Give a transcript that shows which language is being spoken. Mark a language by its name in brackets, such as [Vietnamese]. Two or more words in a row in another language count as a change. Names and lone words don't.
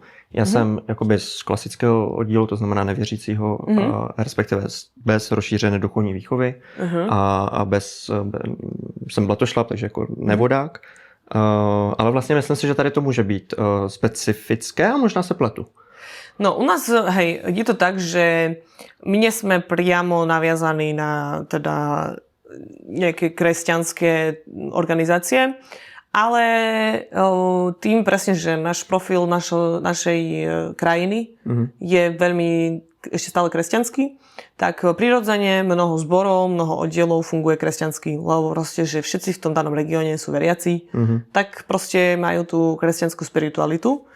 [Czech] Já jsem jakoby z klasického oddílu, to znamená nevěřícího, respektive bez rozšířené duchovní výchovy a jsem blatošlap, takže jako nevodák. Ale vlastně myslím si, že tady to může být specifické a možná se pletu. [Slovak] No u nás, hej, je to tak, že my nie sme priamo naviazaní na teda nejaké kresťanské organizácie, ale tým presne, že náš profil našej krajiny je veľmi ešte stále kresťanský, tak prirodzene mnoho zborov, mnoho oddielov funguje kresťansky, lebo proste, že všetci v tom danom regióne sú veriaci, tak proste majú tú kresťanskú spiritualitu.